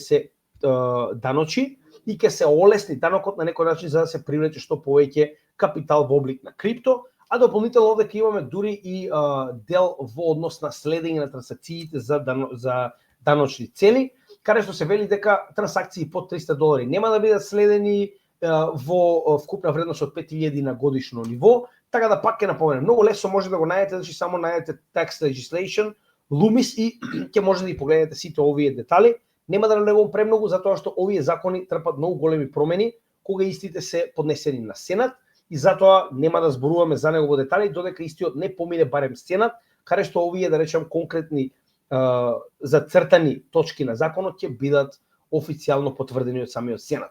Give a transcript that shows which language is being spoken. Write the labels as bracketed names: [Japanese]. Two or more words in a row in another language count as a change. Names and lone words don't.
[Macedonian] се даночи и ќе се олесни данокот на некој начин за да се привлече што повеќе капитал во облик на крипто, а дополнително овде ќе имаме дури и дел во однос на следење на трансакциите за даночни цели, каде што се вели дека трансакции под $300 нема да бидат следени во вкупна вредност од 5.000 на годишно ниво. Така да пак ќе напоменам, многу лесно може да го најдете, значи само најдете [English] tax legislation, [Macedonian] Loomis и ќе може да ги погледнете сите овие детали. Нема да навлегувам премногу затоа што овие закони трпат многу големи промени кога истите се поднесени на Сенат и затоа нема да зборуваме за него во детали додека истиот не помине барем Сенат, каде што овие да речам конкретни зацртани точки на законот ќе бидат официјално потврдени од самиот Сенат.